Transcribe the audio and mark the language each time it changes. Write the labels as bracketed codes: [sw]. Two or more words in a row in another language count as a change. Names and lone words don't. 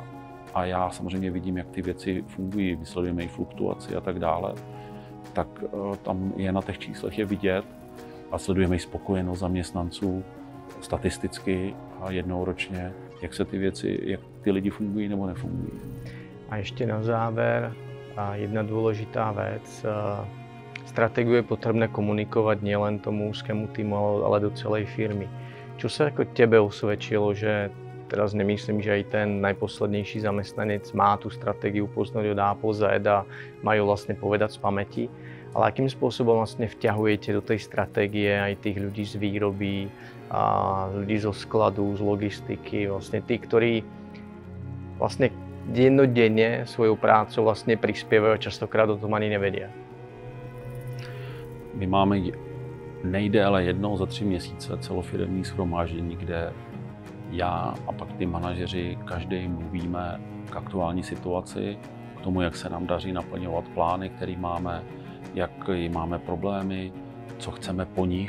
[cs] A já samozřejmě vidím, jak ty věci fungují, vysledujeme i fluktuaci a tak dále. Tak tam je na těch číslech je vidět a sledujeme i spokojenost zaměstnanců statisticky a jednou ročně, jak se ty věci, jak ty lidi fungují nebo nefungují. [sk] A ještě na záver jedna dôležitá vec. Stratégiu je potrebné komunikovať nielen tomu úzkému týmu, ale do celej firmy. Čo sa ako tebe osvedčilo, že teraz nemyslím, že aj ten najposlednejší zamestnanec má tú stratégiu poznať od A po Z a majú vlastne povedať z pamäti, ale akým spôsobom vlastne vťahujete do tej stratégie aj tých ľudí z výroby, a ľudí zo skladu, z logistiky, vlastne tí, ktorí vlastne dennodenne svojou prácou vlastně prispievajú a častokrát o tom ani nevedia. [cs] My máme nejdéle jednou za 3 měsíce celofiremní shromáždění, kde já a pak ty manažeři každý mluvíme k aktuální situaci, k tomu, jak se nám daří naplňovat plány, které máme, jak máme problémy, co chceme po nich.